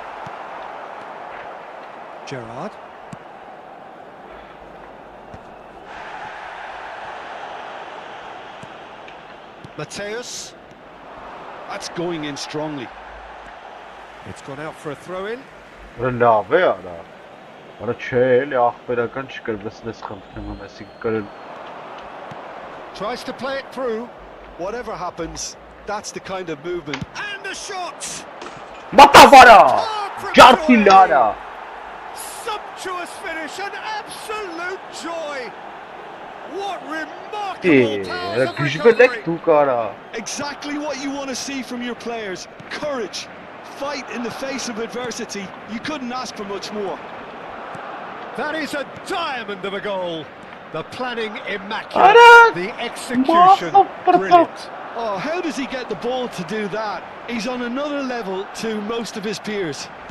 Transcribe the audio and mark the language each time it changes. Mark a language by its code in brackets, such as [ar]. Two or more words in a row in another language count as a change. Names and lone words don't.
[en] Gerrard. Mateus. That's going in strongly. It's gone out for a throw-in. [hy] Արա լավ է արա։ Արա չէ, էլի ախպերական չկրվեցնես խնդրում եմ, այսինքն կրել։ [en] Tries to play it through. Whatever happens, that's the kind of movement. And a shot! [hy] Մատավարա։ [en] Oh, from [hy] Ջարդի [en] Troy. [hy] լարա։ [en] Sumptuous finish, an absolute joy. What remarkable powers of [hy] Գժվել եք [en] recovery. [hy] դուք արա։ [en] Exactly what you want to see from your players. Courage, fight in the face of adversity. You couldn't ask for much more. That is a diamond of a goal. The planning immaculate, [hy] Ara! [en] the execution brilliant. Oh, how does he get the ball to do that? He's on another level to most of his peers.